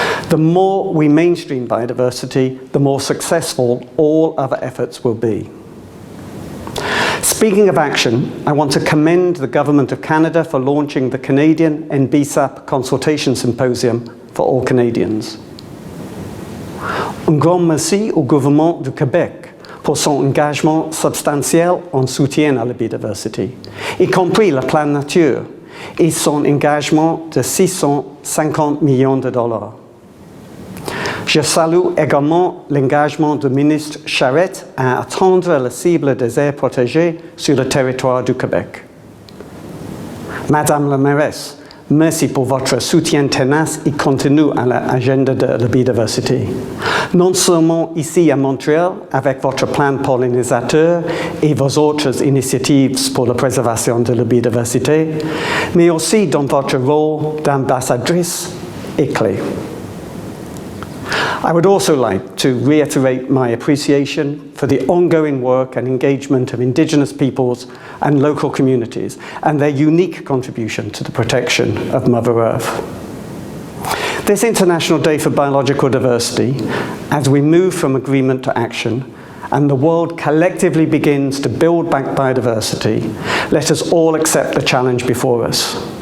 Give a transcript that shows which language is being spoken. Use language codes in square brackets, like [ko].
[en] The more we mainstream biodiversity, the more successful all other efforts will be. Speaking of action, I want to commend the Government of Canada for launching the Canadian NBSAP Consultation Symposium for all Canadians. [fr] Un grand merci au gouvernement du Québec pour son engagement substantiel en soutien à la biodiversité, y compris le plan nature et son engagement de 650 millions de dollars. Je salue également l'engagement du ministre Charette à atteindre la cible des aires protégées sur le territoire du Québec. Madame la mairesse, merci pour votre soutien tenace et continu à l'agenda de la biodiversité. Non seulement ici à Montréal, avec votre plan pollinisateur et vos autres initiatives pour la préservation de la biodiversité, mais aussi dans votre rôle d'ambassadrice et clé. [en] I would also like to reiterate my appreciation for the ongoing work and engagement of Indigenous peoples and local communities and their unique contribution to the protection of Mother Earth. This International Day for Biological Diversity, as we move from agreement to action and the world collectively begins to build back biodiversity, let us all accept the challenge before us.